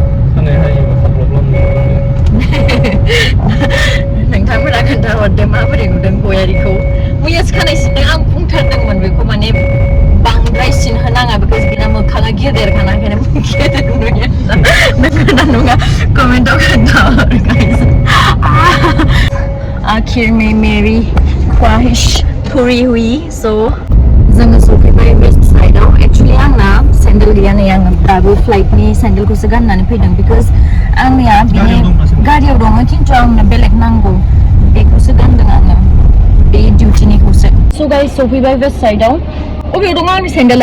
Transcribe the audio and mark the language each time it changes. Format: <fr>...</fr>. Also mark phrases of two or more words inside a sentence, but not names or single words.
<brx>नोंथांमोना खोन्थाहरदो माबोरै नुदों गयारिखौ. मैयासो खानाय सिनदों आं बुंथारदोंमोन बेखौ माने बांद्राय सिनहोनाङा बिकज बिना मोखाङा गेदेरखाना ओंखायनो गेदेर नुयो नोंगोना नङा कमेन्टआव खोन्थाहर गाइस.</brx> <hi>आखिर में मेरी ख्वाहिश पूरी हुई.</hi> <brx>सो जोङो सफैबाय वेस्ट साइडआव. एक्चुअली आंना सेन्डेल गैया नै आङो दाबो फ्लाइटनि सेन्डेलखौसो गाननानै फैदों बिकज आंनिया बिनि गारियाव दङ खिन्थु आंनो बेलेग नांगौ बेखौसो गानदों आङो बे डिउटिनिखौसो. स' गाइस सफैबाय वेस्ट साइडआव. अबेयाव दङ आंनि सेन्डेला?</brx>